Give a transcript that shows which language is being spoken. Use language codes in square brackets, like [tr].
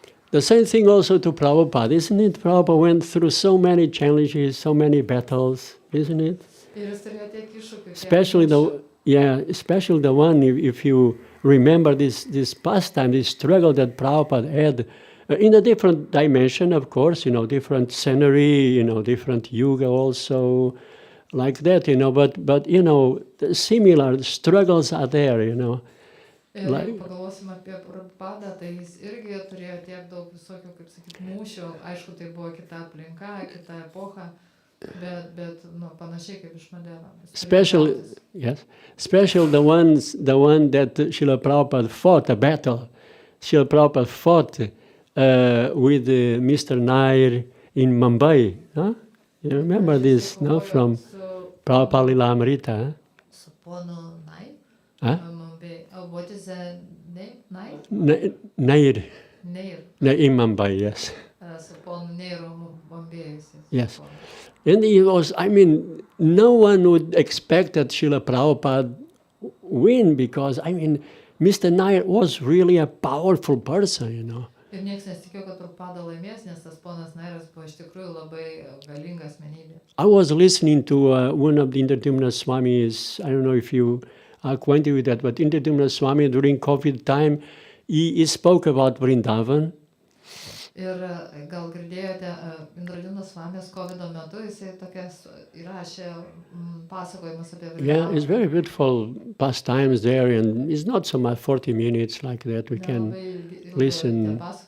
[en] The same thing also to Prabhupada, isn't it? Prabhupada went through so many challenges, so many battles, isn't it? [lt] Ir jis turėjo tiek iššūkių. [en] Especially the one, if you remember this pastime, this struggle that Prabhupada had, in a different dimension, of course, different scenery, different yuga also, like that, but the similar struggles are there, [lt] Ir jeigu pagalvosim apie Prabhupadą, tai jis irgi turėjo tiek daug visokių, kaip sakyti, mūšių, aišku, tai buvo kita aplinka, kita epocha, bet panašiai kaip Viešmadevas. [en] Especially the one that Srila Prabhupada fought, a battle. Srila Prabhupada fought with Mr. Nair in Mumbai. Huh? You remember this, no? From Prabhupada Lila Amrita. [lt] Ponu Nair? Huh? [en] What is the name? Nair? Nair. In Mumbai, yes. [lt] Ponu Nairu Mumbai. [en] Yes. And he was, no one would expect that Srila Prabhupada win because, Mr. Nair was really a powerful person, [lt] Ir niekas nesitikėjo, kad Prabhupada laimės, nes tas ponas Nairas buvo iš tikrųjų labai galinga asmenybė. [en] I was listening to one of the Nityananda Swamis, I don't know if you are acquainted with that, but Nityananda Swami during COVID time, he spoke about Vrindavan. [lt] Ir gal girdėjote, Nityananda Swamis COVID metu, jisai tokias įrašė pasakojimus apie Vrindavan. [en] Yeah, it's very beautiful pastimes there, and it's not so much 40 minutes like that. We can listen.